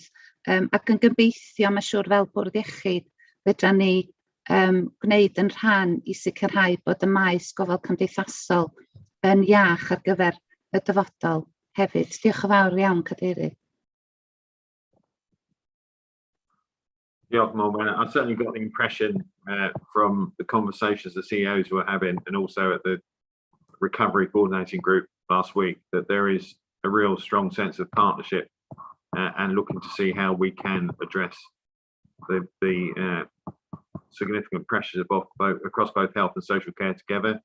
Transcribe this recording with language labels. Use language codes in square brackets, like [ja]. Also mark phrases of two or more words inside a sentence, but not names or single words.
[cy] Ac yn gobeithio, mae'n siŵr fel bwrdd iechyd, fedra ni gwneud yn rhan i sicrhau bod y maes gofal cymdeithasol yn iach ar gyfer y dyfodol hefyd. Diolch yn fawr iawn, Cadeirydd. Diolch, Morwenna. [en] I certainly got the impression from the conversations the CEOs were having, and also at the recovery coordinating group last week, that there is a real strong sense of partnership and looking to see how we can address the significant pressures of across both health and social care together.